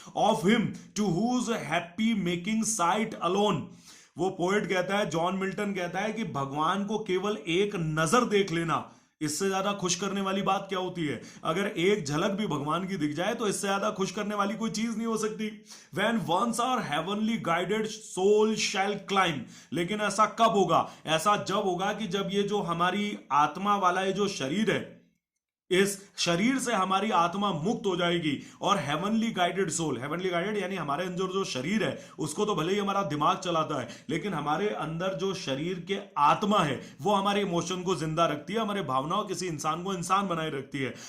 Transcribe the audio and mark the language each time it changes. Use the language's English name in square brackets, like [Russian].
[English] of him to whose happy making sight alone, [Hindi] वो poet कहता है, जॉन मिल्टन कहता है कि भगवान को केवल एक नजर देख लेना, इससे ज्यादा खुश करने वाली बात क्या होती है? अगर एक झलक भी भगवान की दिख जाए तो इससे ज्यादा खुश करने वाली कोई चीज नहीं हो सकती। [English] When once our heavenly guided soul shall climb, [Hindi] लेकिन ऐसा कब होगा? ऐसा जब होगा कि जब ये जो हमारी आत्मा वाला ये जो शरीर है, इस शरीर से हमारी आत्मा मुक्त हो जाएगी और [English] heavenly guided soul, [Hindi] heavenly guided यानी हमारे अंदर जो शरीर है उसको तो भले ही हमारा दिमाग चलाता है, लेकिन हमारे अंदर जो शरीर के आत्मा है वो हमारे इमोशन को जिंदा रखती है, हमारे भावनाओं, किसी इंसान को इंसान बनाए रखती है।